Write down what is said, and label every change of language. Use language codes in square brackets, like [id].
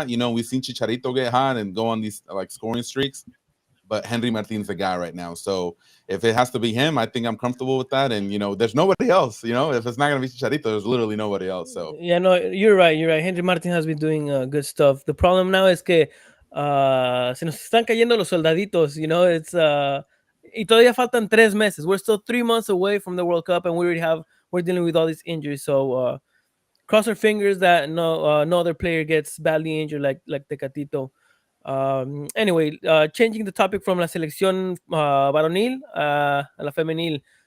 [en] We've seen Chicharito get hot and go on these like scoring streaks, but Henry Martin's the guy right now. So if it has to be him, I think I'm comfortable with that. And there's nobody else. If it's not gonna be Chicharito, there's literally nobody else. So Yeah, no, you're right. You're right. Henry Martin has been doing good stuff. The problem now is [es] que se nos están cayendo los soldaditos. It's y todavía faltan 3 meses. [en] We're still 3 months away from the World Cup, and we're dealing with all these injuries. So cross our fingers that no other player gets badly injured like Tecatito. Anyway, changing the topic from [es] la selección varonil a la femenil.